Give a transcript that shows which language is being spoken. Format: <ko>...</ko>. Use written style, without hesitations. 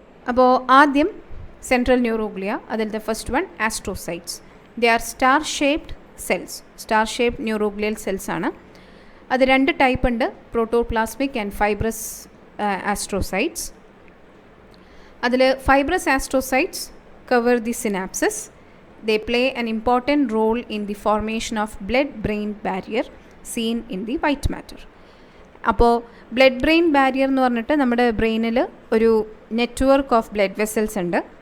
<ml>അപ്പോൾ ആദ്യം central neuroglia, അതിലത്തെ first one astrocytes.</ml> <en>They are star shaped cells, star shaped neuroglial cells ആണ്.</en> <ml>അത് 2 ടൈപ്പ് ഉണ്ട്: പ്രോട്ടോപ്ലാസ്മിക് ആൻഡ് ഫൈബ്രസ് ആസ്ട്രോസൈറ്റ്സ്.</ml> <en>അതിൽ fibrous astrocytes cover the synapses. They play an important role in the formation of blood-brain barrier seen in the white matter.</en> <ml>അപ്പോൾ blood brain barrier എന്ന് പറഞ്ഞിട്ട് നമ്മുടെ ബ്രെയിനിൽ ഒരു നെറ്റ്വർക്ക് ഓഫ് ബ്ലഡ് വെസൽസ് ഉണ്ട്.</ml>